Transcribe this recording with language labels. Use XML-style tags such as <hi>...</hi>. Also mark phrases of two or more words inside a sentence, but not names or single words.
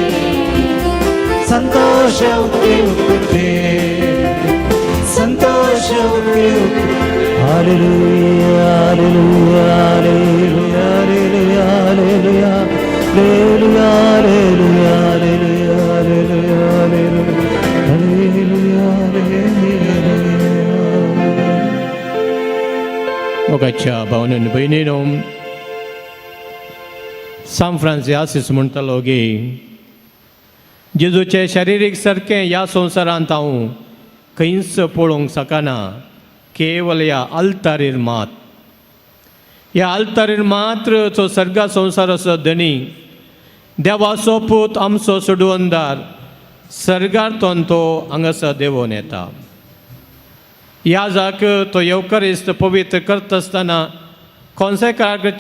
<kn>ಸಂತೋಷ ಉಕ್ಕೆ ಉಕ್ಕುತ್ತೆ ಸಂತೋಷ ಉಕ್ಕೆ ಹಲ್ಲೆಲೂಯಾ ಹಲ್ಲೆಲೂಯಾ ಹಲ್ಲೆಲೂಯಾ ಹಲ್ಲೆಲೂಯಾ ಹಲ್ಲೆಲೂಯಾ ಹಲ್ಲೆಲೂಯಾ ಹಲ್ಲೆಲೂಯಾ ಹಲ್ಲೆಲೂಯಾ ಹಲ್ಲೆಲೂಯಾ</kn> <kok>मोगाच्या भावनेन भयणीनो सान फ्रांसिस म्हणटालो की जेजूचे शारिरीक सारकें ह्या संवसारांत हांव खंयच पळोवंक शकना केवल ह्या आल्तारीर मात ह्या आल्तारीर मात्र तो सर्गा संवसाराचो धनी देवाचो पूत आमचो सोडवंदार सर्गांतोन तो हांगासर देंवोन येता ह्या जाग तो येवकारिस्त पवित्र करता आसतना कॉन्सेक्राचे</kok>